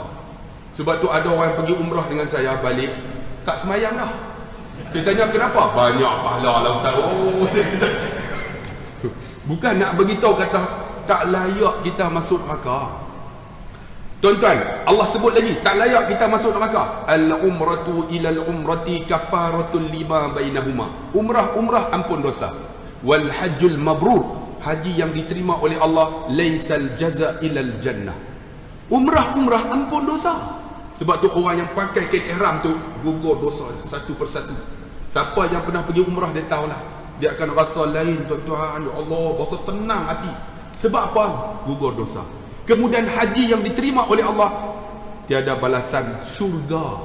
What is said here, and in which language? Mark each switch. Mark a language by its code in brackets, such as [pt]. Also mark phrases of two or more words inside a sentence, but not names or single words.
[ms] Sebab tu ada orang pergi umrah dengan saya, balik tak sembahyang dah. Dia tanya kenapa? Banyak pahala lah ustaz. Bukan nak beritahu kata tak layak kita masuk neraka. Tuan-tuan, Allah sebut lagi, tak layak kita masuk neraka. [ar] العمرة إلى العمرة كفارة لما بينهما. [ms] Umrah ampun dosa. [ar] والحج المبرور, [ms] haji yang diterima oleh Allah, [ar] ليس الجزاء إلا الجنة. [ms] Umrah ampun dosa. Sebab tu orang yang pakai kain ihram tu gugur dosa satu persatu. Siapa yang pernah pergi umrah dia tahulah, dia akan rasa lain, tuan-tuan. [ar] يا الله, [ms] rasa tenang hati. Sebab apa? Gugur dosa. Kemudian haji yang diterima oleh Allah, tiada balasan, syurga.